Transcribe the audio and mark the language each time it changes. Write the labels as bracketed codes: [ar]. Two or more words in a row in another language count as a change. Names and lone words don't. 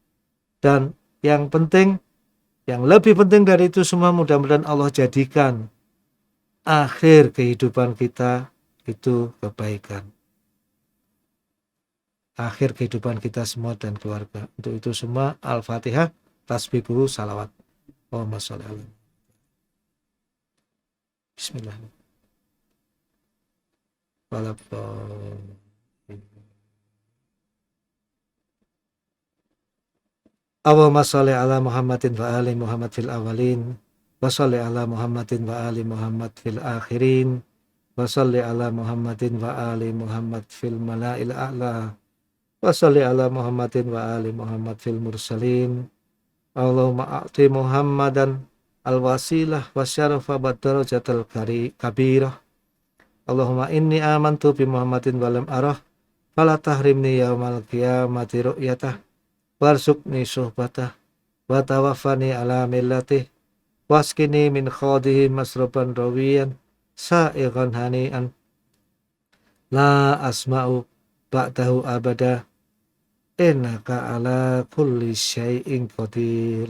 [id] dan yang penting, yang lebih penting dari itu semua, mudah-mudahan Allah jadikan akhir kehidupan kita itu kebaikan. Akhir kehidupan kita semua dan keluarga. Untuk itu semua Al-Fatihah, tasbih guru, salawat. [ar] اللهم صل على. Bismillahirrahmanirrahim. اللهم صل على محمد وآل محمد في الأولين وصل على محمد وآل محمد في الآخرين وصل على محمد وآل محمد في الملإ الأعلى وصل على محمد وآل محمد في المرسلين. اللهم أعط محمدا الوسيلة والشرف والدرجة الكبيرة. اللهم إني آمنت بمحمد ولم أره فلا تحرمني يوم القيامة رؤيته وارزقني صحبته وتوفني على ملته واسقني من حوضه مشربا رويا سائغا هنيئا لا أظمأ بعده أبدا إنك على كل شيء قدير.